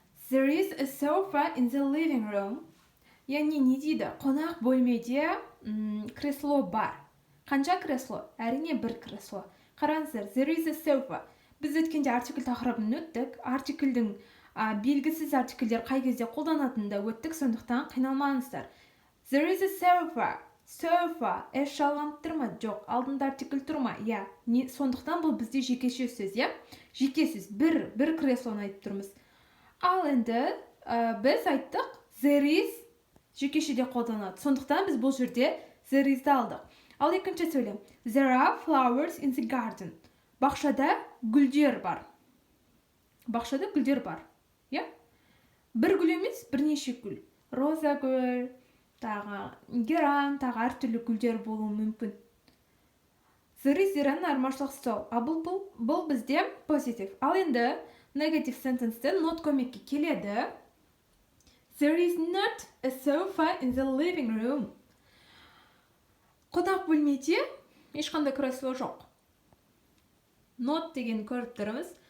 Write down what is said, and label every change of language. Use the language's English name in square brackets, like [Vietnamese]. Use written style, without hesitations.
[English] There is a sofa in the living room. [Kazakh] Яғни не дейді? Қонақ бөлмеде кресло бар. Қанша кресло? Әрине бір кресло. Қараңыздар, [English] there is a sofa. [Kazakh] Біз өткенде артикль тақырыбын өттік. Артиклдің белгісіз артиклдер қай кезде қолданатынында өттік, сондықтан қиналмаңыздар. [English] There is a sofa. [Kazakh] Sofa, жалғанып тұр ма? Жоқ, алдында артикль тұр ма? Сондықтан бұл бізде жекеше сөз, Жеке сөз, бір креслоны айтып тұрмыз. Ал енді біз айттық, [English] there is [Kazakh] жекешеде қолданады. Сондықтан біз бұл жерде there is-ді алдық. Ал екінші сөйлем. [English] There are flowers in the garden. [Kazakh] Бақшада гүлдер бар. Бақшада гүлдер бар. Бір гүл емес, бірнеше гүл. Роза гүл, геран, әртүрлі гүлдер болуы мүмкін. Zero zeroның айырмашылығы сол. Бұл бізде позитив. Ал енді негатив сентенсте not көмекке келеді. [English] There is not a sofa in the living room. [Kazakh] Қонақ бөлмеде ешқандай кресло жоқ. Not деген көріп тұрмыз.